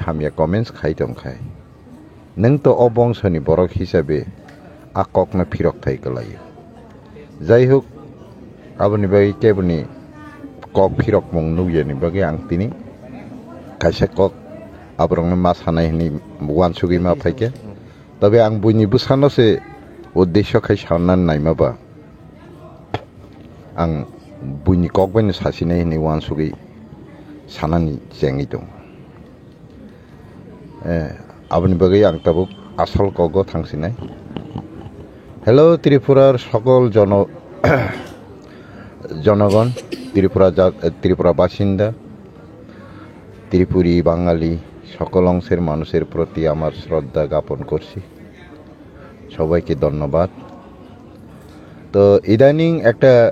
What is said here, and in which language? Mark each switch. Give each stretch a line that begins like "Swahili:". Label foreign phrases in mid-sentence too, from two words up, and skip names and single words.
Kok Borok: hamya comments khai tongkhai nang to obongshoni borok hisabe akok na phirok thai kalayo jai hok aboni bai keboni kok phirok mong nuyani bagi ang tini kaisa kok abrong ma sanai ni wansugi ma phaike তবে ang buini busano se uddesho khai sanan naimaba ang buini kok bani sasinai ni wansugi sanani jengi dong aboni bagi ang tabuk asal kogo thangsinai hello
Bangla: ত্রিপুরার সকল জনগণ ত্রিপুরা বাসিন্দা ত্রিপুরী বাঙালি সকল অংশের মানুষের প্রতি আমার শ্রদ্ধা জ্ঞাপন করছি সবাইকে ধন্যবাদ তো ইদানিং একটা